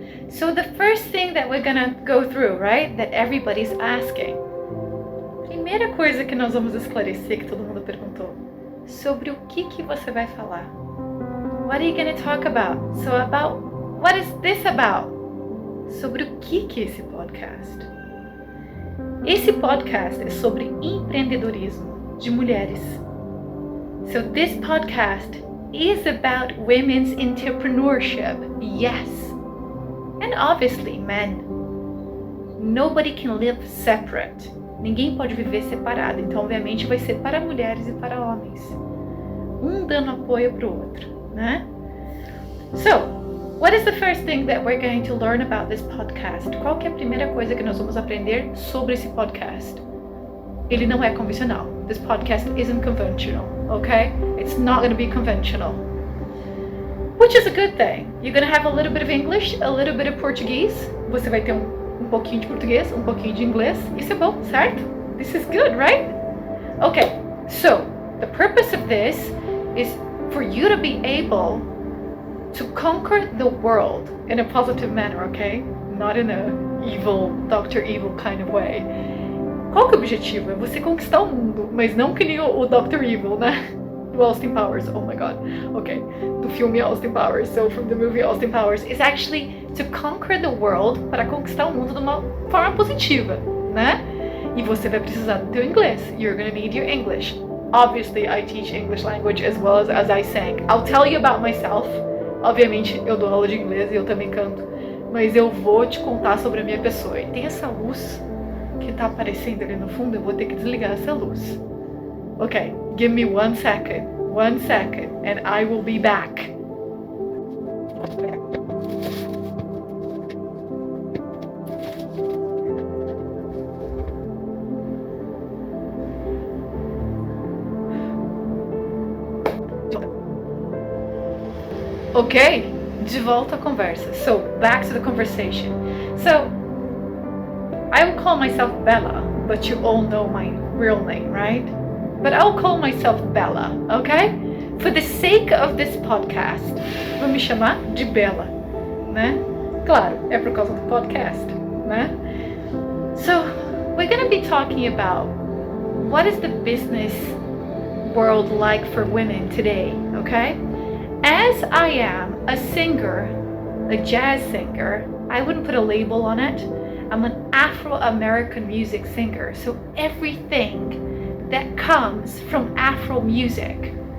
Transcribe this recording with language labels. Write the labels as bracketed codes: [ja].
[en] So the first thing that we're gonna go through, right? That everybody's asking. [pt] Primeira coisa que nós vamos esclarecer, que todo mundo perguntou, sobre o que você vai falar. [en] What are you going to talk about? So about, what is this about? [pt] Sobre o que é esse podcast? Esse podcast é sobre empreendedorismo de mulheres. [en] So this podcast is about women's entrepreneurship, yes. And obviously men. Nobody can live separate. [pt] Ninguém pode viver separado, então obviamente vai ser para mulheres e para homens. Um dando apoio para o outro, né? [en] So, what is the first thing that we're going to learn about this podcast? [pt] Qual que é a primeira coisa que nós vamos aprender sobre esse podcast? Ele não é convencional. [en] This podcast isn't conventional, okay? It's not going to be conventional. Which is a good thing. You're going to have a little bit of English, a little bit of Portuguese. [pt] Você vai ter um pouquinho de português, um pouquinho de inglês. Isso é bom, certo? [en] This is good, right? Okay, so the purpose of this is for you to be able to conquer the world in a positive manner, okay? Not in a evil, Dr. Evil kind of way. [pt] Qual que é o objetivo? É você conquistar o mundo, mas não que nem o Dr. [en] Evil, né? Do Austin Powers, oh my god. Okay, [pt] do filme Austin Powers, [en] so from the movie Austin Powers, is actually to conquer the world, [pt] para conquistar o mundo de uma forma positiva, né? E você vai precisar do teu inglês. [en] You're gonna need your English. Obviously, I teach English language as well as I sing. I'll tell you about myself. [pt] Obviamente, eu dou aula de inglês e eu também canto. Mas eu vou te contar sobre a minha pessoa. E tem essa luz que tá aparecendo ali no fundo, eu vou ter que desligar essa luz. [en] Okay, give me 1 second, and I will be back. Okay, [pt] de volta à conversa. [en] So, back to the conversation. So, I will call myself Bella, but you all know my real name, right? But I'll call myself Bella, okay? For the sake of this podcast, [pt] vou me chamar de Bella, né? Claro, é por causa do podcast, né? [en] So, we're gonna be talking about what is the business world like for women today, okay? As I am a singer, a jazz singer, I wouldn't put a label on it. I'm an Afro-American music singer, so everything that comes from Afro music.